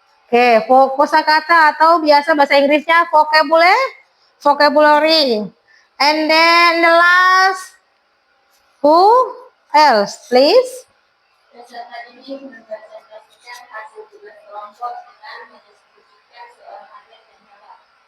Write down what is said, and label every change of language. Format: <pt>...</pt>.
<id>Oke, kosakata atau biasa bahasa Inggrisnya vocabulary.</id> <en>And then the last, who else, please?</en> <id>Peserta didik mempresentasikan hasil tugas kelompok dengan mendeskripsikan seorang atlet yang hebat.</id>